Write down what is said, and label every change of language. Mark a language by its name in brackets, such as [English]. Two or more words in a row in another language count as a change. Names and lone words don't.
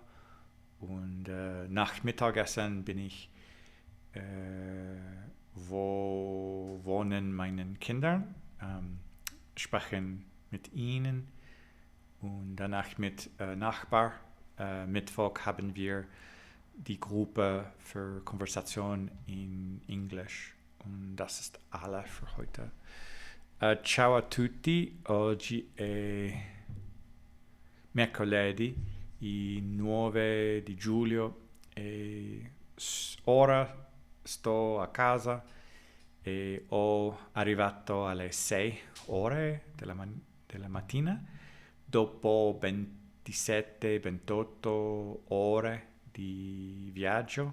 [German] Und nach Mittagessen bin ich, wo wohnen meine Kinder, sprechen mit ihnen und danach mit Nachbar. Mittwoch haben wir die Gruppe für Konversation in Englisch und das ist alles für heute. [Italian] Ciao a tutti, oggi è mercoledì, il 9 di giugno e ora sto a casa e ho arrivato alle 6 ore della mattina dopo 27-28 ore di viaggio.